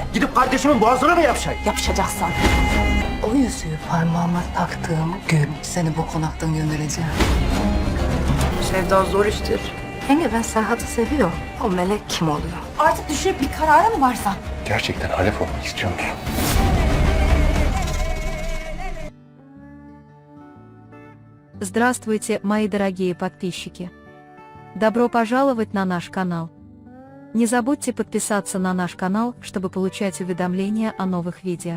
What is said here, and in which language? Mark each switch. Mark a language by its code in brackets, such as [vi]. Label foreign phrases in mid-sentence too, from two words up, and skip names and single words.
[tr] Gidip kardeşimin boğazına mı yapışayım? Yapışacaksın. O yüzüğü parmağıma taktığım gün seni bu konaktan göndereceğim. Sevda zor iştir. Yenge ben Serhat'ı seviyorum. O melek kim oluyor? Artık düşünüp bir kararı mı varsa? Gerçekten halef olmak istiyor musun? [ru] Здравствуйте, мои дорогие подписчики! Добро пожаловать на наш канал! Не забудьте подписаться на наш канал, чтобы получать уведомления о новых видео.